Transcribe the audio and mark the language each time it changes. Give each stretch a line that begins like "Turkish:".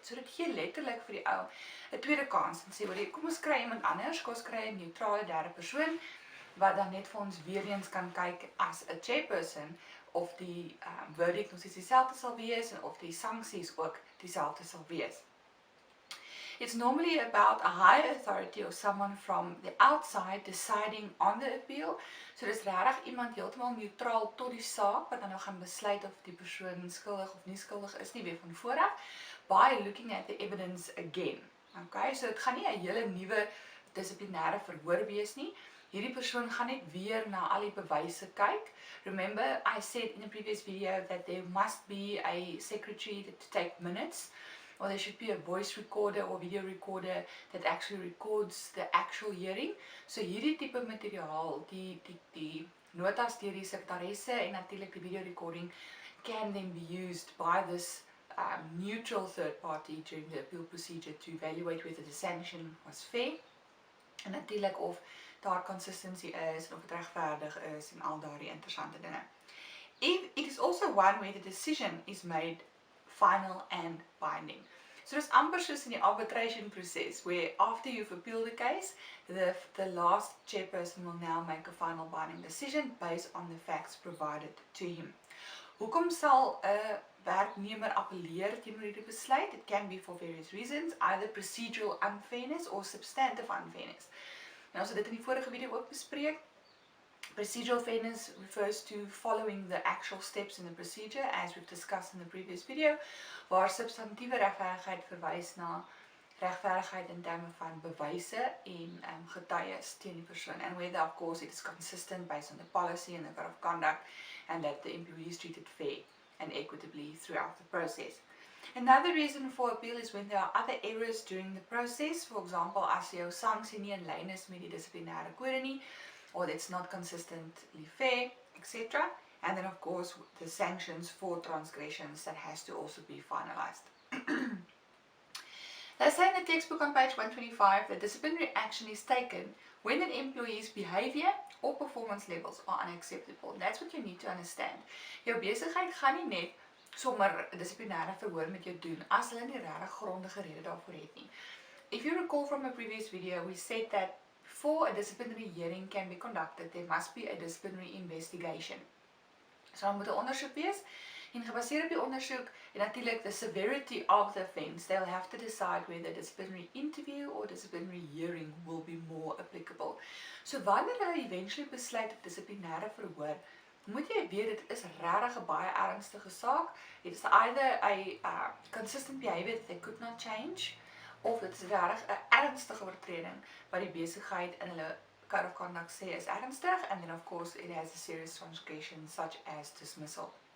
Afrikaans: So dit gee letterlik vir die ou 'n tweede kans en sê, kom ons kry iemand anders, kom ons kry 'n neutrale derde persoon wat dan net vir ons weer eens kan kyk as 'n chairperson of die verdict nog steeds dieselfde sal wees en of die sanksies ook dieselfde sal wees.
English: It's normally about a higher authority or someone from the outside deciding on the appeal.
Afrikaans: So dis regtig iemand heeltemal neutraal tot die saak wat dan nou gaan besluit of die persoon skuldig of nie skuldig is nie weer van vooraf,
English: by looking at the evidence again.
Afrikaans: Okay, so dit gaan nie 'n hele nuwe dissiplinêre verhoor wees nie. Hierdie persoon gaan net weer na al die bewyse kyk.
English: Remember, I said in the previous video that there must be a secretary to take minutes, or there should be a voice recorder or video recorder that actually records the actual hearing.
Afrikaans: So hierdie tipe materiaal, die notas deur die sekretaresse en natuurlik die video recording
English: can then be used by this neutral third party during the appeal procedure to evaluate whether the sanction was fair
Afrikaans: en natuurlik of daar consistency is en of dit regverdig is en al daardie interessante dinge.
English: It is also one where the decision is made final and binding. So it's
Afrikaans: amper soos in die
English: arbitration process, where after you've appealed the case, the last chairperson will now make a final binding decision based on the facts provided to him.
Afrikaans: Hoekom sal 'n werknemer appeleer teenoor hierdie besluit?
English: It can be for various reasons, either procedural unfairness or substantive unfairness.
Afrikaans: Nou, ons het dit in die vorige video ook bespreek.
English: Procedural fairness refers to following the actual steps in the procedure, as we've discussed in the previous video,
Afrikaans: waar substantieve regverdigheid verwys na regverdigheid in terme van bewyse en getuies teen die persoon,
English: and whether of course it is consistent based on the policy and the code of conduct, and that the employee is treated fair and equitably throughout the process. Another reason for appeal is when there are other errors during the process. For example,
Afrikaans: as jou sanksie nie in lyn is met die dissiplinêre kode nie,
English: or it's not consistently fair, etc. And then of course the sanctions for transgressions that has to also be finalized. They say in the textbook on page 125 that disciplinary action is taken when an employee's behavior or performance levels are unacceptable. That's what you need to understand.
Afrikaans: Jou besigheid gaan nie net sommer 'n dissiplinêre verhoor met jou doen as hulle nie regtig grondige rede daarvoor het nie.
English: If you recall from a previous video, we said that before a disciplinary hearing can be conducted, there must be a disciplinary investigation.
Afrikaans: So dan moet 'n ondersoek wees, en gebaseer op die ondersoek en natuurlik
English: the severity of the offence, they'll have to decide whether disciplinary interview or disciplinary hearing will be more applicable.
Afrikaans: So wanneer hulle eventually besluit op dissiplinêre verhoor, moet jy weet dit is regtig 'n baie ernstige saak.
English: It is either a consistent behavior that they could not change,
Afrikaans: of dit is regtig 'n ernstige oortreding wat die besigheid in hulle code of conduct sê is ernstig,
English: and then of course it has a serious transgression such as dismissal.